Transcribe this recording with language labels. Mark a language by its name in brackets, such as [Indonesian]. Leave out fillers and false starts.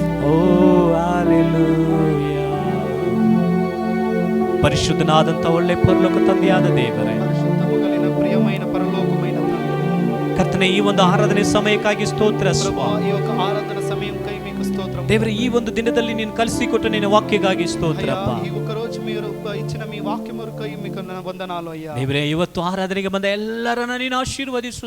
[Kannada] ಓ hallelujah. ಪರಿಶುದ್ಧನಾದಂಥ ಒಳ್ಳೆ ಪರಲೋಕ ತಂದೆಯಾದ ದೇವರೇ, [Telugu] పరిశుద్ధము కలిగిన ప్రియమైన పరలోకమైన తండ్రి, [Kannada] ಕರ್ತನೆ, ಈ ಒಂದು ಆರಾಧನೆ ಸಮಯಕ್ಕಾಗಿ ಸ್ತೋತ್ರ [Telugu] ప్రభువా, [Kannada] ಸ್ವಾಮಿ. [Telugu] ఈ యొక్క ఆరాధన సమయంకై మీకు స్తోత్రం. [Kannada] ದೇವರೇ, ಈ ಒಂದು ದಿನದಲ್ಲಿ ನೀನು ಕಲಿಸಿಕೊಟ್ಟು ನಿನ್ನ ವಾಕ್ಯಗಾಗಿ ಸ್ತೋತ್ರಪ್ಪ. [Telugu] అయ్యా, ఈ ఒక్క రోజు మీరు ఇచ్చిన మీ వాక్యం వరకై మీకు నా వందనాలు అయ్యా. [Kannada] ದೇವರೇ, ಇವತ್ತು ಆರಾಧನೆಗೆ ಬಂದ ಎಲ್ಲರನ್ನ ನೀನು ಆಶೀರ್ವದಿಸು